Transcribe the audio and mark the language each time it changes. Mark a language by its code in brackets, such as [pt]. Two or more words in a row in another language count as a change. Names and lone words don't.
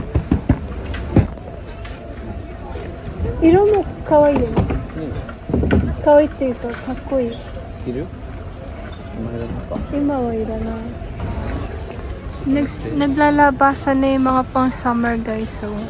[ja] 色も可愛いよね。可愛いっていうかかっこいい。いるよ。前だった。今はいらない。 [tl] Naglalabasan na yung mga pang summer guys, so.